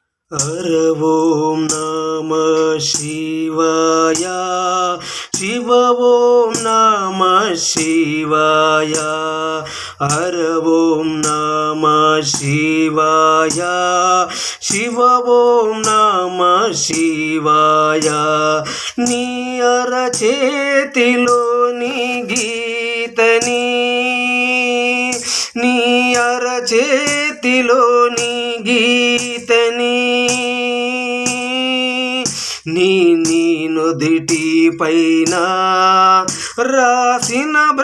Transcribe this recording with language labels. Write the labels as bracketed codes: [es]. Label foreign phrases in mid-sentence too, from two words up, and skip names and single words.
[sa] हर ओम नमः शिवाय। शिव ओम नमः शिवाय। हर ओम नमः शिवाय। शिव ओम नमः शिवाय। [te] नी అరచేతిలోని గీతని, నీ అరచేతిలోని గీతని, నీ నుదిటి పైన రాసిన